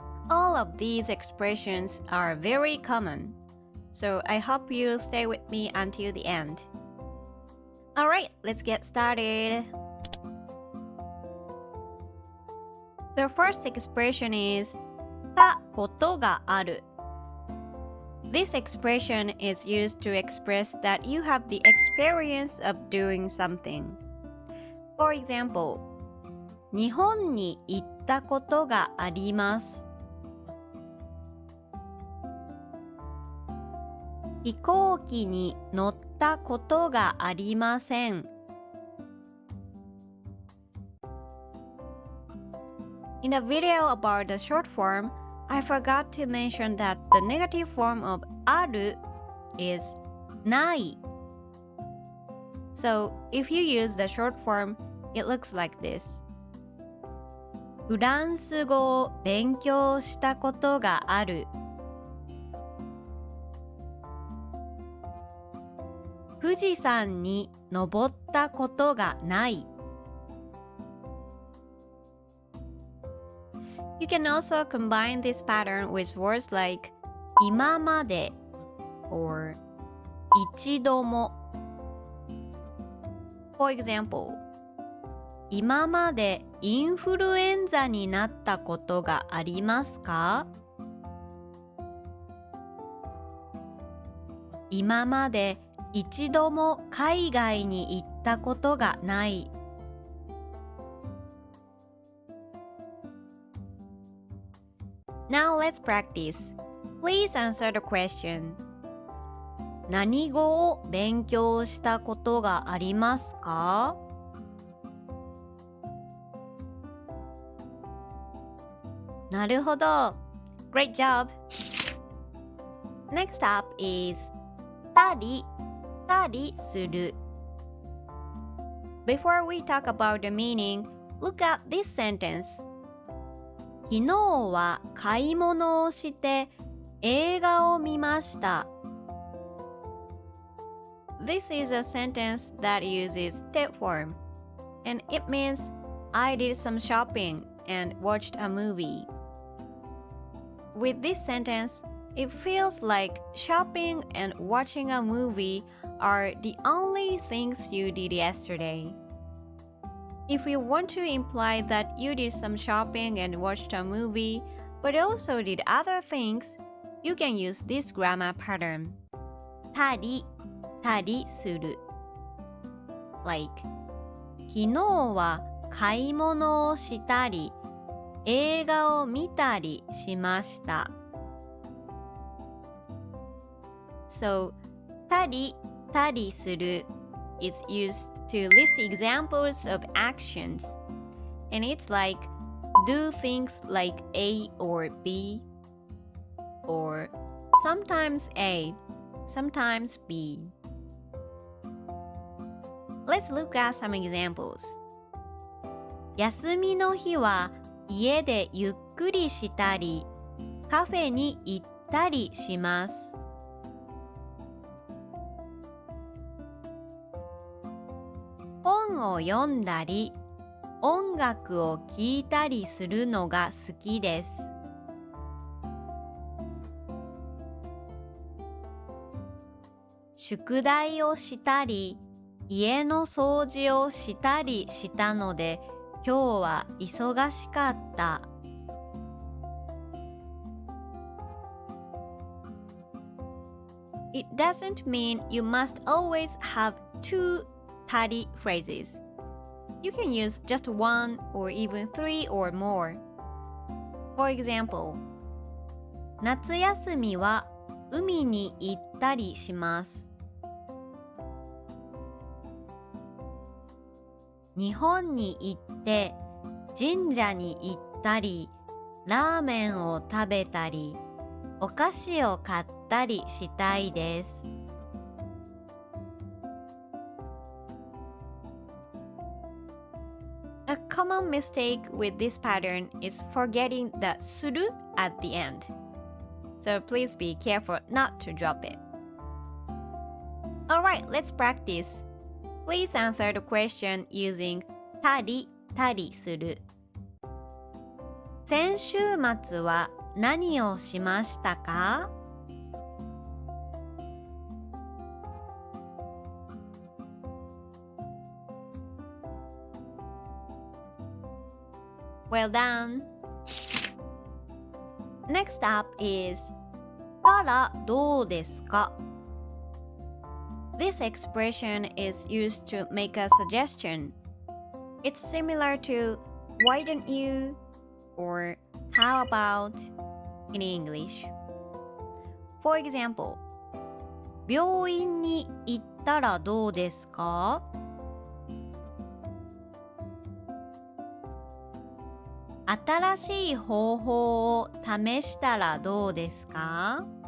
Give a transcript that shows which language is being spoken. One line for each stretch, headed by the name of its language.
English: All of these expressions are very common, so I hope you'll stay with me until the end.Alright, let's get started. The first expression is たことがある. This expression is used to express that you have the experience of doing something. For example,
Japanese: 日本に行ったことがあります。飛行機に乗ったことがありません。
English: In the video about the short form, I forgot to mention that the negative form of ある is ない。 So, if you use the short form, it looks like this.
Japanese: フランス語を勉強したことがある。富士山に登ったことがない。
English: You can also combine this pattern with words like 今まで or 一度も。 For example,
Japanese: 今までインフルエンザになったことがありますか？今まで一度も海外に行ったことがない。
English: Now let's practice. Please answer the question.
Japanese: 何語を勉強したことがありますか？なるほど。
English: Great job. Next up is たりする. Before we talk about the meaning, look at this sentence.
Japanese: 昨日は買い物をして映画を見ました.
English: This is a sentence that uses て form, and it means I did some shopping and watched a movie. With this sentence,It feels like shopping and watching a movie are the only things you did yesterday. If you want to imply that you did some shopping and watched a movie, but also did other things, you can use this grammar pattern.
Japanese: たりする. Like, 昨日は買い物をしたり、映画を見たりしました。
English: So, たりする is used to list examples of actions. And it's like, do things like A or B, or sometimes A, sometimes B. Let's look at some examples.
Japanese: 休みの日は家でゆっくりしたり、カフェに行ったりします。本を読んだり、音楽を聴いたりするのが好きです。宿題をしたり、家の掃除をしたりしたので、今日は忙しかった。
English: It doesn't mean you must always have two たり phrases. You can use just one or even three or more. For example,
Japanese: 夏休みは海に行ったりします。日本に行って神社に行ったり、ラーメンを食べたり、お菓子を買ったりしたいです。
English: common mistake with this pattern is forgetting the suru at the end. So please be careful not to drop it. Alright, let's practice. Please answer the question using たりたりする。
Japanese: 先週末は何をしましたか？
English: Well done! Next up is たらどうですか? This expression is used to make a suggestion. It's similar to why don't you or how about in English. For example,
Japanese: 病院に行ったらどうですか? 新しい方法を試したらどうですか?